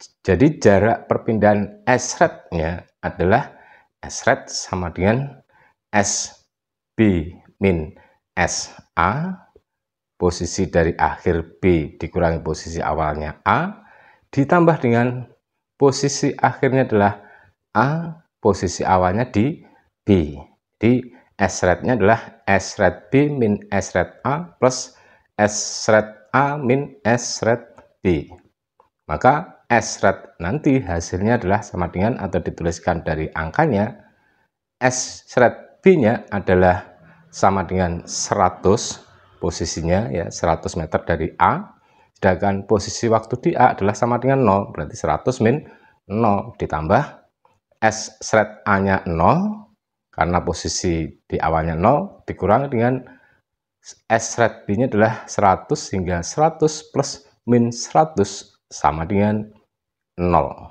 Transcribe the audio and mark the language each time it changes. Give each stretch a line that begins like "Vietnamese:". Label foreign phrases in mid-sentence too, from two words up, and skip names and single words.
Indonesian: Jadi jarak perpindahan S-ret-nya adalah S-ret sama dengan SB min SA, posisi dari akhir B dikurangi posisi awalnya A, ditambah dengan posisi akhirnya adalah A, posisi awalnya di B. Jadi S-ret-nya adalah S-ret B min S-ret A plus S-ret A min S-ret B. Maka S-ret nanti hasilnya adalah sama dengan, atau dituliskan dari angkanya, S-ret B-nya adalah sama dengan 100, posisinya ya 100 meter dari A, sedangkan posisi waktu di A adalah sama dengan 0, berarti 100 min 0 ditambah S-ret A-nya 0, karena posisi di awalnya 0, dikurangi dengan S-ret B-nya adalah 100, sehingga 100 plus min 100 sama dengan 0.